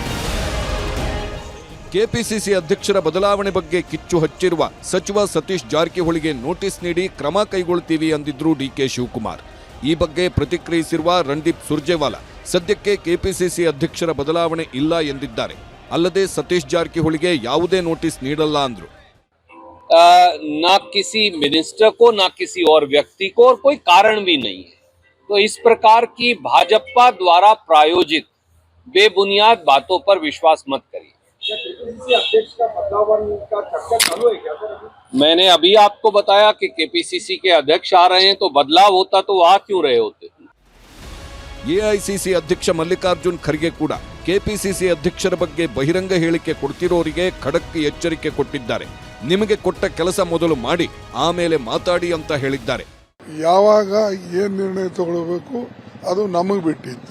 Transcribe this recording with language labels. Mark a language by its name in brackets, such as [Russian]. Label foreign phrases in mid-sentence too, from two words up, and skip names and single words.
[Kannada] ಕೆಪಿಸಿಸಿ ಅಧ್ಯಕ್ಷರ ಬದಲಾವಣೆ ಬಗ್ಗೆ ಕಿಚ್ಚು ಹಚ್ಚಿರುವ ಸಚಿವ ಸತೀಶ್ ಜಾರಕಿಹೊಳಿಗೆ ನೋಟಿಸ್ ನೀಡಿ ಕ್ರಮ ಕೈಗೊಳ್ಳುತ್ತೀವಿ ಅಂದಿದ್ರು ಡಿಕೆ ಶಿವಕುಮಾರ್. ಈ ಬಗ್ಗೆ ಪ್ರತಿಕ್ರಿಯಿಸಿರುವ ರಣದೀಪ್ ಸುರ್ಜೇವಾಲಾ ಸದ್ಯಕ್ಕೆ ಕೆಪಿಸಿಸಿ ಅಧ್ಯಕ್ಷರ ಬದಲಾವಣೆ ಇಲ್ಲ ಎಂದಿದ್ದಾರೆ. ಅಲ್ಲದೆ ಸತೀಶ್ ಜಾರಕಿಹೊಳಿಗೆ ಯಾವುದೇ ನೋಟಿಸ್ ನೀಡಲ್ಲ ಅಂದ್ರು. [Hindi] ना किसी मिनिस्टर को, ना किसी और व्यक्ति को, और कोई कारण भी नहीं है. तो इस प्रकार की भाजपा द्वारा प्रायोजित बेबुनियाद बातों पर विश्वास मत करिए. अध्यक्ष का बदलाव का चर्चा चालू है क्या सर? मैंने अभी आपको बताया कि केपीसीसी के अध्यक्ष आ रहे हैं, तो बदलाव होता तो आ क्यों रहे होते। [Kannada] ಎಐಸಿಸಿ ಅಧ್ಯಕ್ಷ ಮಲ್ಲಿಕಾರ್ಜುನ್ ಖರ್ಗೆ ಕೂಡ ಕೆಪಿಸಿಸಿ ಅಧ್ಯಕ್ಷರ ಬಗ್ಗೆ ಬಹಿರಂಗ ಹೇಳಿಕೆ ಕೊಡ್ತಿರೋರಿಗೆ ಖಡಕ್ ಎಚ್ಚರಿಕೆ ಕೊಟ್ಟಿದ್ದಾರೆ. ನಿಮಗೆ ಕೊಟ್ಟ ಕೆಲಸ ಮೊದಲು ಮಾಡಿ ಆಮೇಲೆ ಮಾತಾಡಿ ಅಂತ ಹೇಳಿದ್ದಾರೆ. ಯಾವಾಗ ಏನ್ ನಿರ್ಣಯ ತಗೊಳ್ಬೇಕು ಅದು ನಮಗೆ ಬಿಟ್ಟಿದ್ದು.